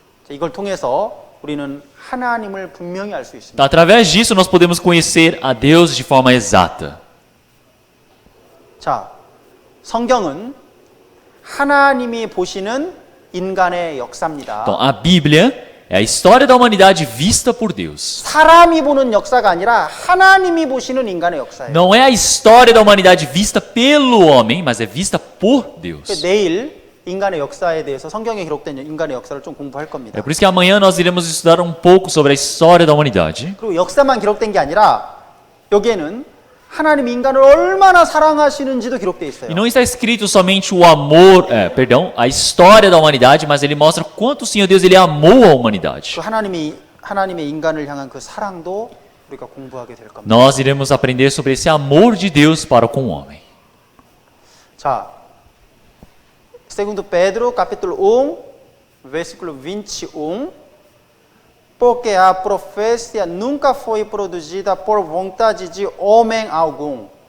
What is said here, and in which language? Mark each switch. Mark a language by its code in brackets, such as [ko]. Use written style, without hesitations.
[ko] 이걸 통해서 우리는 하나님을 분명히 알 수 있습니다. [pt] Então, através disso, nós podemos conhecer a Deus de forma exata. [ko] 자, 성경은 하나님이 보시는 인간의 역사입니다. [pt] Então, a Bíblia é a história da humanidade vista por Deus. [ko] 사람이 보는 역사가 아니라 하나님이 보시는 인간의 역사예요. [pt] Não é a história da humanidade vista pelo homem, mas é vista por Deus. [ko] 내일 인간의 역사에 대해서 성경에 기록된 인간의 역사를 좀 공부할 겁니다. [pt] É por isso que amanhã nós iremos estudar um pouco sobre a história da humanidade. [ko] 그리고 역사만 기록된 게 아니라 여기에는 하나님이 인간을 얼마나 사랑하시는지도 기록되어 있어요. [pt] E não está escrito somente o amor, a história da humanidade, mas ele mostra quanto o Senhor Deus ele amou a humanidade. [ko] 그 하나님의 인간을 향한 그 사랑도 우리가 공부하게 될 겁니다. [pt] Nós iremos aprender sobre esse amor de Deus para com o homem. 자, segundo Pedro, capítulo 1, versículo 21. Porque a profecia nunca foi produzida por vontade de homem algum.